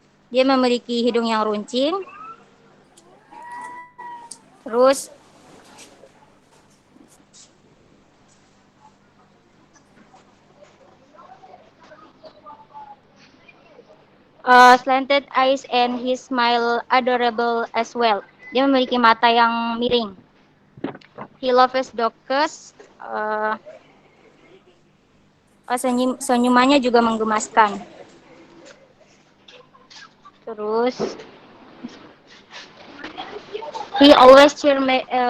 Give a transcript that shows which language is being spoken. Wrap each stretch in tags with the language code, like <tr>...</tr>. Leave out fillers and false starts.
<id>Dia memiliki hidung yang runcing.</id> <en>Terus slanted eyes and his smile adorable as well.</en> <id>Dia memiliki mata yang miring.</id> <en>He loves dogs.</en> <id>Senyumannya juga menggemaskan.</id> <en>Terus, he always cheer me.</en>